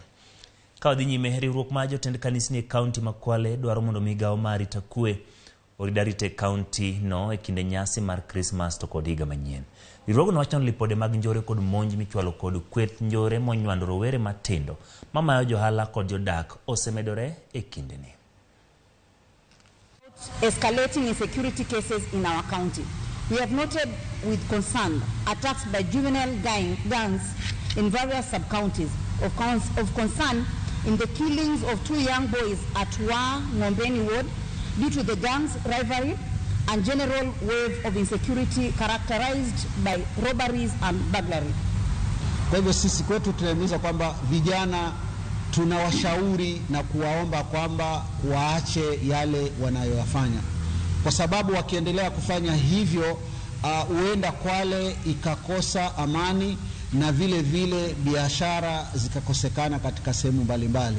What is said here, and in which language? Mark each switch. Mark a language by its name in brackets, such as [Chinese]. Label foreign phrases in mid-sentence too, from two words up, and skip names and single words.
[Luo (Kenya and Tanzania)] Ka odhi nyime riwruok mar jotend kanisni e kaunti ma Kwale dwaro mondo migawo mar arita kwe oridarite kaunti no e kinde nyasi mar Christmas to kod higa manyien. Riwruogno wacho ni lipode mag njore kod monj michwalo kod kweth njore monywando rowere matindo mamayo johala kod jodak osemedore e kindeni. [English] Escalating insecurity cases in our county. We have noted with concern attacks by juvenile gangs in various sub-counties. Of concern in the killings of 2 young boys at Ngombeni Ward due to the gangs' rivalry and general wave of insecurity characterized by robberies and burglary. [Swahili] Kwa hivyo sisi kwetu tunahimiza kwamba vijana tunawashauri na kuwaomba kwamba waache yale wanayoyafanya, kwa sababu wakiendelea kufanya hivyo huenda Kwale ikakosa amani na vile vile biashara zikakosekana katika sehemu mbalimbali.